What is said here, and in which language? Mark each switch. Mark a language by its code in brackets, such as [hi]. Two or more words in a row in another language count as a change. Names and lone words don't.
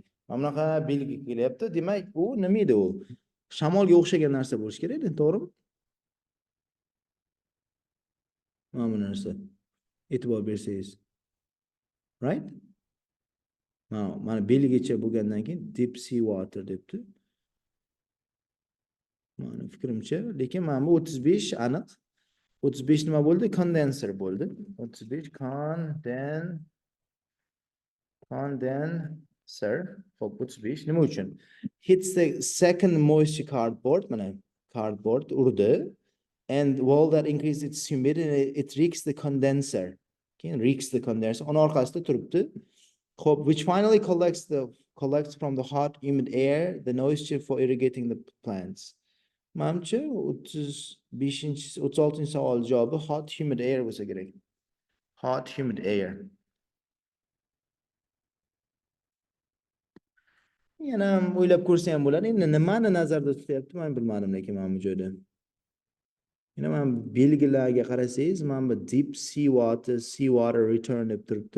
[uz] Mana bunaqa belgi kelyapti. Demak, bu nima edi u? Shamolga o'xshagan narsa bo'lishi kerak-da, to'g'rimi? Mana bu narsa. E'tibor bersangiz. Right? Mana belgicha bo'lgandan keyin [en] deep sea water [uz] debdi. Mana fikrimcha, lekin mana bu 35 aniq. 35 nima bo'ldi? Condenser bo'ldi. 35 condenser. Xo'p, 35 nima uchun? [en] Hits the second moisture cardboard, [uz] mana cardboard urdi. [en] And while that increases its humidity, it reeks the condenser. Keyin reeks the condenser. [uz] Uni orqasida turibdi. Xo'p, [en] which finally collects from the hot, humid air the moisture for irrigating the plants. [uz] Manimcha 36 savol javobi [en] hot, humid air [uz] bo'lsa kerak. [en] Hot, humid air. [uz] Yana o'ylab ko'rsa ham bo'ladi. Endi nimani nazarda tutyapti, men bilmadim, lekin mana bu joyda. Yana men belgilarga qarasangiz, mana bu [en] deep sea water return [uz] deb turibdi.